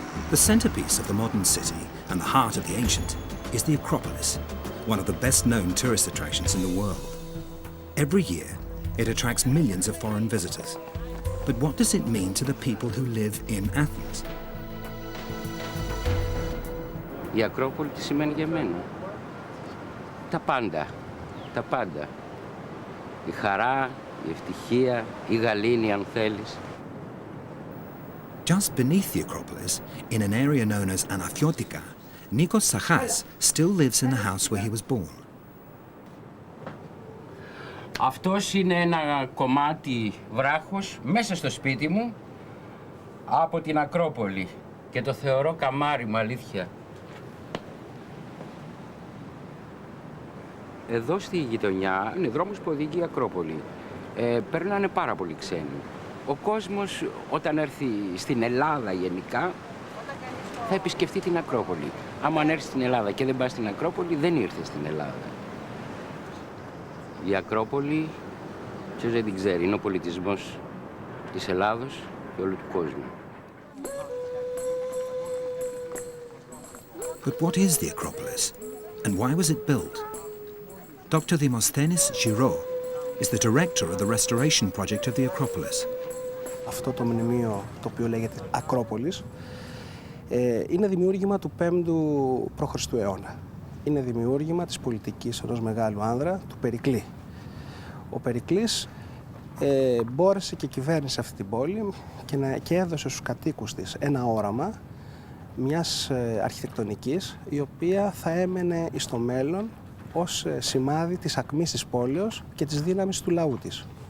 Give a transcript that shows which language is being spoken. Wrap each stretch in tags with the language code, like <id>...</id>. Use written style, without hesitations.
<en>The centrepiece of the modern city and the heart of the ancient is the Acropolis, one of the best-known tourist attractions in the world. Every year, it attracts millions of foreign visitors. But what does it mean to the people who live in Athens?</en> <el>Η Ακρόπολη τι σημαίνει για μένα? Τα πάντα. Τα πάντα. Η χαρά, η ευτυχία, η γαλήνη αν θέλεις.</el> <en>Just beneath the Acropolis, in an area known as Anathiotika, Nikos Sachas still lives in the house where he was born.</en> <el>Αυτός είναι ένα κομμάτι βράχος μέσα στο σπίτι μου από την Ακρόπολη και το θεωρώ καμάρι μου, αλήθεια. Εδώ στη γειτονιά είναι δρόμος που οδηγεί η Ακρόπολη. Περνάνε πάρα πολλοί ξένοι. Ο κόσμος όταν έρθει στην Ελλάδα γενικά θα επισκεφτεί την Ακρόπολη. Άμα αν έρθει στην Ελλάδα και δεν πάει στην Ακρόπολη, δεν ήρθε στην Ελλάδα. Η Ακρόπολη, ποιος δεν την ξέρει, είναι ο πολιτισμός της Ελλάδος και όλου του κόσμου.</el> <en>But what is the Acropolis and why was it built? Dr. Demosthenis Giro is the director of the restoration project of the Acropolis.</en> <el>Αυτό το μνημείο, το οποίο λέγεται Ακρόπολης, είναι δημιούργημα του 5ου π.Χ. αιώνα. Είναι δημιούργημα της πολιτικής ενός μεγάλου άνδρα, του Περικλή. Ο Περικλής μπόρεσε και κυβέρνησε αυτή την πόλη και έδωσε στους κατοίκους της ένα όραμα μιας αρχιτεκτονικής, η οποία θα έμενε στο μέλλον ως σημάδι της ακμής της πόλεως και της δύναμης του λαού της.</el>